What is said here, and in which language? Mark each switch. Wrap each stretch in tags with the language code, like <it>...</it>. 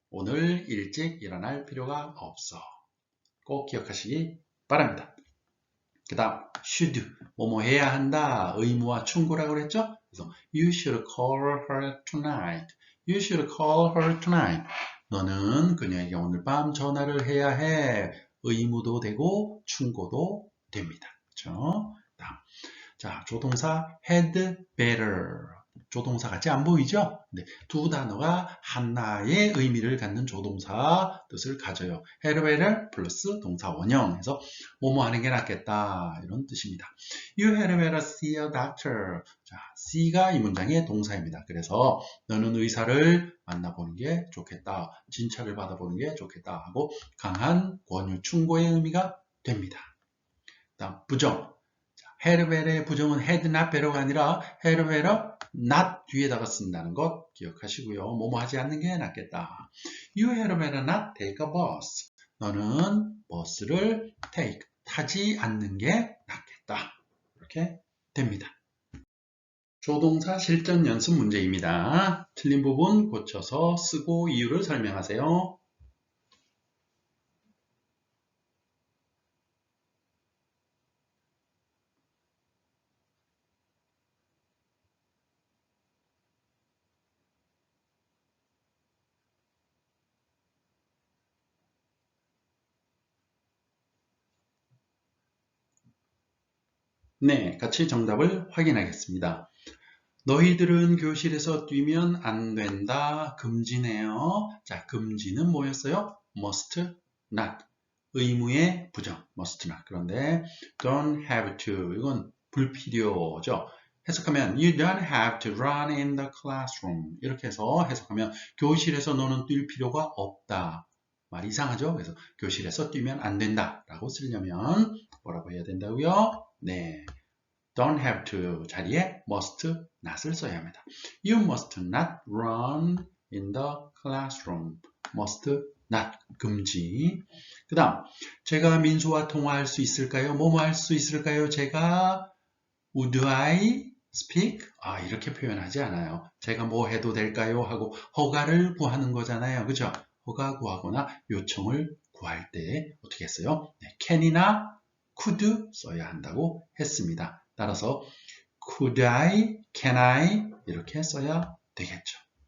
<ko>오늘 일찍 일어날 필요가 없어. 꼭 기억하시기 바랍니다. 그 다음 should, 뭐뭐 해야 한다, 의무와 충고라고 그랬죠? 그래서</ko> <en>you should call her tonight. You should call her tonight.</en> <ko>너는 그녀에게 오늘 밤 전화를 해야 해. 의무도 되고 충고도 됩니다. 그렇죠? 다음. 자, 조동사 had better. 조동사 같이 안 보이죠? 네, 두 단어가 하나의 의미를 갖는 조동사 뜻을 가져요. had better 플러스 동사 원형 해서 뭐뭐 하는 게 낫겠다 이런 뜻입니다.</ko> <en>You had better see a doctor.</en> <ko>자, see가 이 문장의 동사입니다. 그래서 너는 의사를 만나보는 게 좋겠다. 진찰을 받아보는 게 좋겠다 하고 강한 권유, 충고의 의미가 됩니다. 다음 부정. had better의 부정은 had not better가 아니라 had better not 뒤에다가 쓴다는 것 기억하시고요. 뭐뭐 하지 않는 게 낫겠다.</ko> <en>You had better not take a bus.</en> <ko>너는 버스를 take, 타지 않는 게 낫겠다. 이렇게 됩니다. 조동사 실전 연습 문제입니다. 틀린 부분 고쳐서 쓰고 이유를 설명하세요. 네, 같이 정답을 확인하겠습니다. 너희들은 교실에서 뛰면 안 된다. 금지네요. 자, 금지는 뭐였어요? must not. 의무의 부정, must not. 그런데 don't have to. 이건 불필요죠. 해석하면</ko> <en>you don't have to run in the classroom.</en> <ko>이렇게 해서 해석하면 교실에서 너는 뛸 필요가 없다. 말 이상하죠? 그래서 교실에서 뛰면 안 된다. 라고 쓰려면 뭐라고 해야 된다고요? 네. don't have to 자리에 must not을 써야 합니다.</ko> <en>You must not run in the classroom.</en> <ko>must not 금지. 그 다음 제가 민수와 통화할 수 있을까요? 뭐뭐 할 수 있을까요? 제가</ko> <en>would I speak?</en> <ko>이렇게 표현하지 않아요. 제가 뭐 해도 될까요? 하고 허가를 구하는 거잖아요. 그죠? 허가 구하거나 요청을 구할 때 어떻게 했어요? 네, can이나 could 써야 한다고 했습니다. 따라서 could I, can I 이렇게 써야 되겠죠.</ko>